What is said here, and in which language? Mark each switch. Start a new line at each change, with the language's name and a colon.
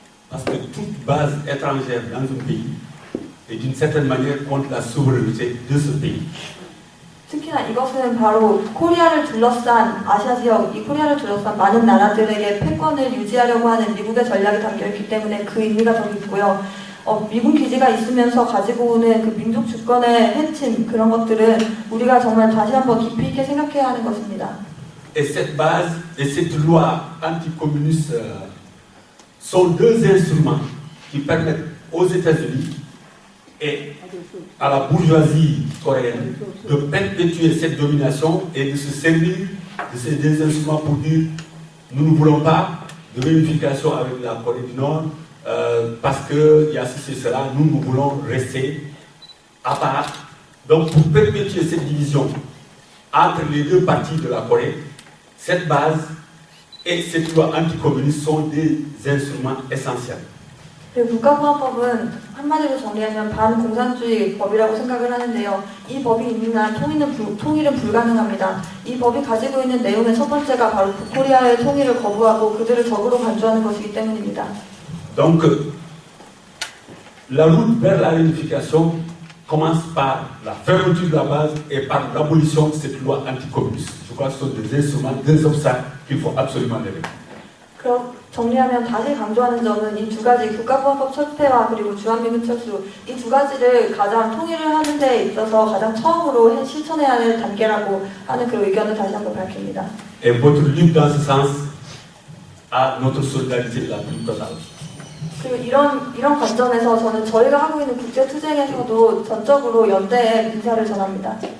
French: Parce que toute base étrangère dans un pays est d'une certaine manière contre la souveraineté de ce pays.
Korean: 특히 특히나 이것은 바로 코리아를 둘러싼 아시아 지역, 이 코리아를 둘러싼 많은 나라들에게 패권을 유지하려고 하는 미국의 전략이 담겨있기 때문에 그 의미가 더 깊고요. 미군 기지가 있으면서 가지고 오는 그 민족 주권의 해침 그런 것들은 우리가 정말 다시 한번 깊이 있게 생각해야 하는 것입니다.
French: Et cette base et cette loi anticommuniste sont deux instruments qui permettent aux États-Unis et à la bourgeoisie coréenne de perpétuer cette domination et de se servir de ces deux instruments pour dire nous ne voulons pas de réunification avec la Corée du Nord parce qu'il y a ceci et cela, nous voulons rester à part. Donc pour perpétuer cette division entre les deux parties de la Corée, cette base et cette loi anticommuniste sont des instruments essentiels.
Korean: 그리고 국가보안법은 한마디로 정리하면 반공산주의 법이라고 생각을 하는데요. 이 법이 있는 한 통일은 불가능합니다. 이 법이 가지고 있는 내용의 첫 번째가 바로 북코리아의 통일을 거부하고 그들을 적으로 간주하는 것이기 때문입니다.
French: Donc, la route vers la réunification commence par la fermeture de la base et par l'abolition de cette loi anticommuniste. Je crois que ce sont des instruments, des obstacles qu'il faut absolument lever.
Korean: 그럼 정리하면 다시 강조하는 점은 이 두 가지 국가보안법 철폐와 그리고 주한미군 철수 이 두 가지를 가장 통일을 하는 데 있어서 가장 처음으로 실천해야 하는 단계라고 하는 그 의견을 다시 한번 밝힙니다.
French: Et votre lutte dans ce sens a notre solidarité la plus totale.
Korean: 그리고 이런 관점에서 저는 저희가 하고 있는 국제 투쟁에서도 전적으로 연대의 인사를 전합니다.